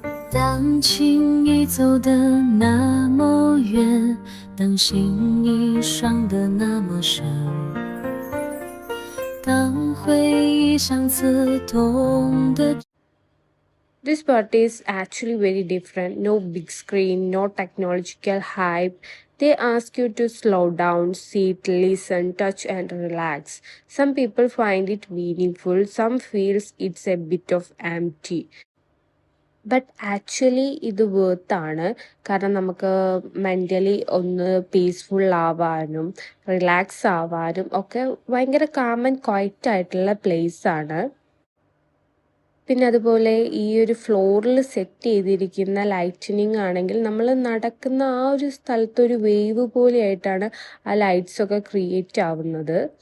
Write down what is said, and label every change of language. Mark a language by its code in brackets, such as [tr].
[zh] 当情已走得那么远，当心已伤得那么深，当回忆像刺痛的。 [en] This part is actually very different. No big screen, no technological hype. They ask you to slow down, sit, listen, touch and relax. Some people find it meaningful, some feels it's a bit of empty. [ml] But actually ഇത് വേർത്താണ്. കാരണം നമുക്ക് mentally ഒന്ന് peaceful ആവാനും relax ആവാനും ഒക്കെ ഭയങ്കര calm and quiet ആയിട്ടുള്ള പ്ലേസാണ്. പിന്നെ അതുപോലെ ഈ ഒരു ഫ്ലോറിൽ സെറ്റ് ചെയ്തിരിക്കുന്ന ലൈറ്റനിങ് ആണെങ്കിൽ നമ്മൾ നടക്കുന്ന ആ ഒരു സ്ഥലത്തൊരു വേവ് പോലെയായിട്ടാണ് ആ ലൈറ്റ്സൊക്കെ ക്രിയേറ്റ് ആവുന്നത്.